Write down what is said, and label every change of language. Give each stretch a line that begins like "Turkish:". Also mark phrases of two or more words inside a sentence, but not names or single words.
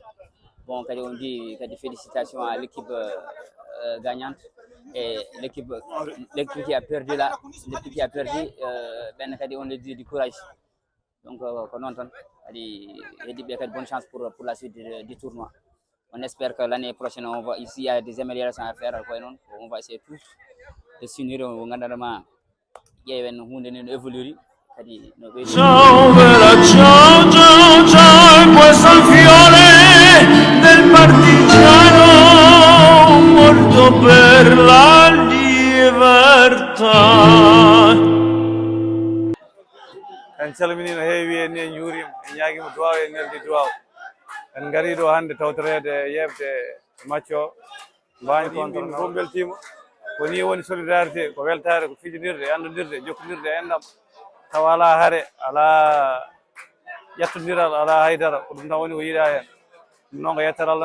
French: Bon, on dit félicitations à l'équipe gagnante et l'équipe qui a perdu là, l'équipe qui a perdu, on lui dit du courage. Donc, bonne chance pour la suite du tournoi. On espère que l'année prochaine, ici, il y a des améliorations à faire. On va essayer tous de s'unir. On va évoluer.
Italian: Ciao, bella ciao, ciao, ciao, questo è il fiore del partigiano morto per la libertà.
Fula: En calmini no heewi en en juurima en ñaaguima duwaw e neldi duwaw en gari ɗo hannde tawtorede yebde match o mbawi kontoon fof beltima ko ni woni solidarité ko weltare ko fijinirde andodirde jokkodirde enɗam tawa ala haare ala ƴettodiral ala haydara ko ɗum tan woni ko yiiɗa hen ɗum noon ko yettere Allah no